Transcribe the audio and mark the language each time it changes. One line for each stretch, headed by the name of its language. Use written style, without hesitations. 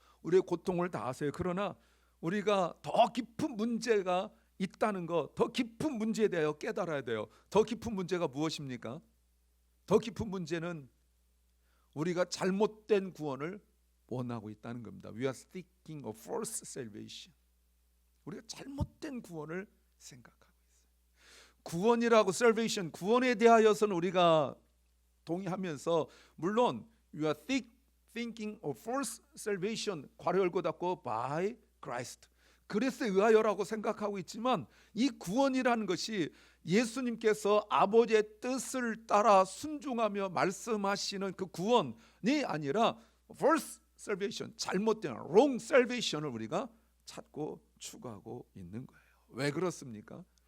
Korean: 우리의 고통을 다 아세요. 그러나 우리가 더 깊은 문제가 있다는 것, 더 깊은 문제에 대하여 깨달아야 돼요. 더 깊은 문제가 무엇입니까? 더 깊은 문제는 우리가 잘못된 구원을 원하고 있다는 겁니다.
English: We are seeking a false salvation.
Korean: 우리가 잘못된 구원을 생각하고 있어요. 구원이라고 salvation, 구원에 대하여서는 우리가 동의하면서, 물론
English: you are thinking of false salvation,
Korean: 괄호 열고 닫고
English: by Christ,
Korean: 그리스도에 의하여라고 생각하고 있지만, 이 구원이라는 것이 예수님께서 아버지의 뜻을 따라 순종하며 말씀하시는 그 구원이 아니라
English: false salvation,
Korean: 잘못된
English: wrong salvation
Korean: 을 우리가 찾고 추구하고 있는 거예요. 왜 그렇습니까?